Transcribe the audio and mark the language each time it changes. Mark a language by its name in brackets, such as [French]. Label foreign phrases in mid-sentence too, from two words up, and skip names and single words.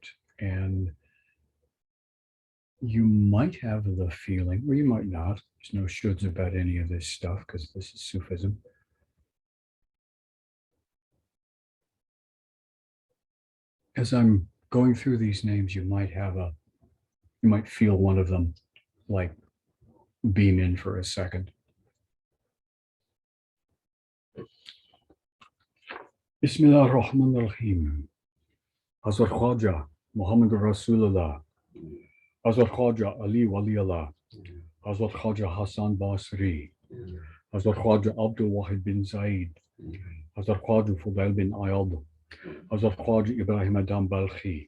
[English] And you might have the feeling, or you might not, there's no shoulds about any of this stuff because this is Sufism. As I'm going through these names, you might feel one of them like beam in for a second. [Arabic] بسم الله الرحمن الرحيم. [English] Hazrat Khwaja Muhammad Rasulullah. Hazrat Khwaja Ali Waliullah. Hazrat Khwaja Hassan Basri. Hazrat Khwaja Abdul Wahid bin Zaid. Hazrat Khwaja Fudail bin Ayad. Hazrat Khwaja Ibrahim Adam Balkhi.